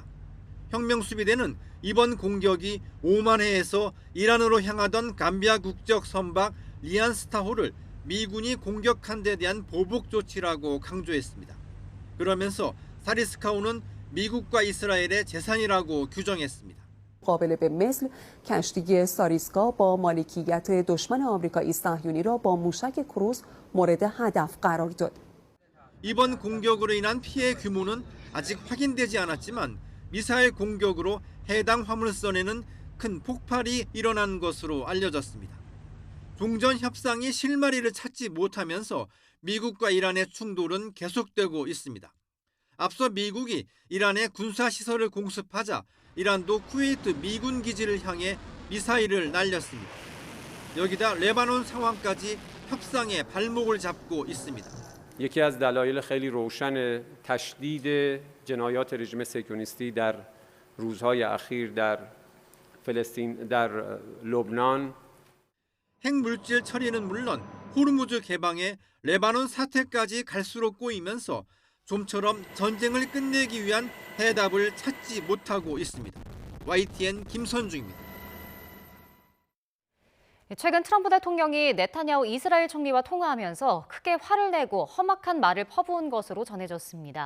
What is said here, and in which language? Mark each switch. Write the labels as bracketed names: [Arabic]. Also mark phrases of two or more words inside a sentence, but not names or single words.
[Korean] 혁명 수비대는 이번 공격이 오만해에서 이란으로 향하던 감비아 국적 선박 리안스타호를 미군이 공격한 데 대한 보복 조치라고 강조했습니다. 그러면서 사리스카호는 미국과 이스라엘의 재산이라고 규정했습니다. [Persian] قابل به مثل کشتی ساریسکا با مالکیت دشمن آمریکایی صهیونی را با موشک کروز مورد هدف قرار داد. [Korean] 이번 공격으로 인한 피해 규모는 아직 확인되지 않았지만 미사일 공격으로 해당 화물선에는 큰 폭발이 일어난 것으로 알려졌습니다. 종전 협상이 실마리를 찾지 못하면서 미국과 이란의 충돌은 계속되고 있습니다. 앞서 미국이 이란의 군사시설을 공습하자 이란도 쿠웨이트 미군 기지를 향해 미사일을 날렸습니다. 여기다 레바논 상황까지 협상에 발목을 잡고 있습니다. [Persian] یکی از دلایل خیلی روشن تشدید جنایات رژیم صهیونیستی در روزهای اخیر در فلسطین در لبنان [Korean] 핵물질 처리는 물론 호르무즈 개방에 레바논 사태까지 갈수록 꼬이면서 좀처럼 전쟁을 끝내기 위한 해답을 찾지 못하고 있습니다. YTN 김선중입니다. 최근 트럼프 대통령이 네타냐후 이스라엘 총리와 통화하면서 크게 화를 내고 험악한 말을 퍼부은 것으로 전해졌습니다.